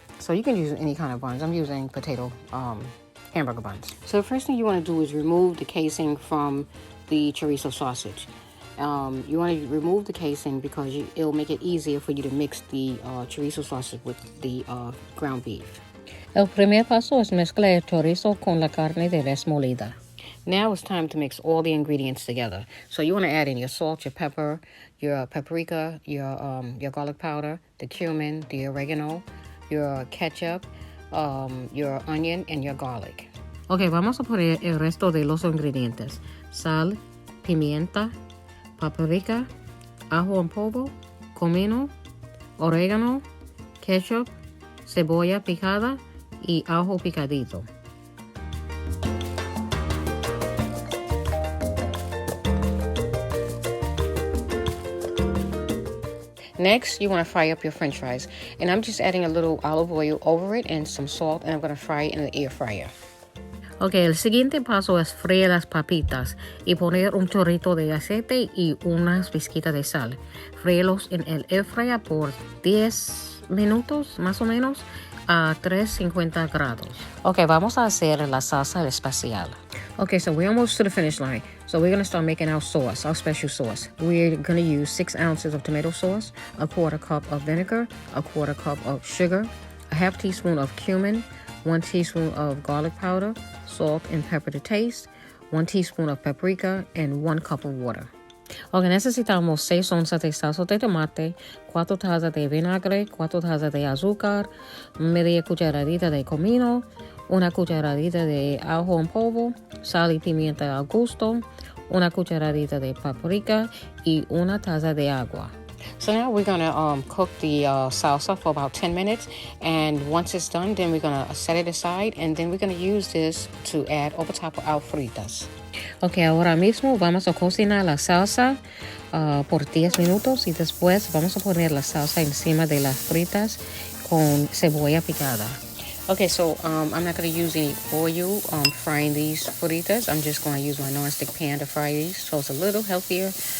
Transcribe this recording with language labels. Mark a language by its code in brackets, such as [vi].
[en] So you can use any kind of buns. I'm using potato hamburger buns. So the first thing you want to do is remove the casing from the chorizo sausage. You want to remove the casing because it'll make it easier for you to mix the chorizo sausage with the ground beef. [es] El primer paso es mezclar el chorizo con la carne de res molida. [en] Now it's time to mix all the ingredients together. So you want to add in your salt, your pepper, your paprika, your garlic powder, the cumin, the oregano, your ketchup, your onion, and your garlic. [es] Ok, vamos a poner el resto de los ingredientes. Sal, pimienta, paprika, ajo en polvo, comino, oregano, ketchup, cebolla picada y ajo picadito. [en] Next, you want to fry up your french fries. And I'm just adding a little olive oil over it and some salt, and I'm going to fry it in the air fryer. [es] Ok, el siguiente paso es freír las papitas y poner un chorrito de aceite y unas pizquitas de sal. Fríelos en el air fryer por 10 minutos, más o menos, a 350 grados. Ok, vamos a hacer la salsa especial. [en] Okay, so we're almost to the finish line. So we're going to start making our sauce, our special sauce. We're going to use 6 ounces of tomato sauce, a 1/4 cup of vinegar, a 1/4 cup of sugar, a 1/2 teaspoon of cumin, 1 teaspoon of garlic powder, salt and pepper to taste, 1 teaspoon of paprika, and 1 cup of water. [es] Ok, necesitamos 6 onzas de salsa de tomate, 4 tazas de vinagre, 4 tazas de azúcar, media cucharadita de comino, 1 cucharadita de ajo en polvo, sal y pimienta al gusto, 1 cucharadita de paprika y 1 taza de agua. [en] So now we're going to cook the salsa for about 10 minutes, and once it's done, then we're going to set it aside, and then we're going to use this to add over top of our fritas. [es] Ok, ahora mismo vamos a cocinar la salsa por 10 minutos y después vamos a poner la salsa encima de las fritas con cebolla picada. [en] Okay, so I'm not going to use any oil frying these fritas. I'm just going to use my non-stick pan to fry these, so it's a little healthier.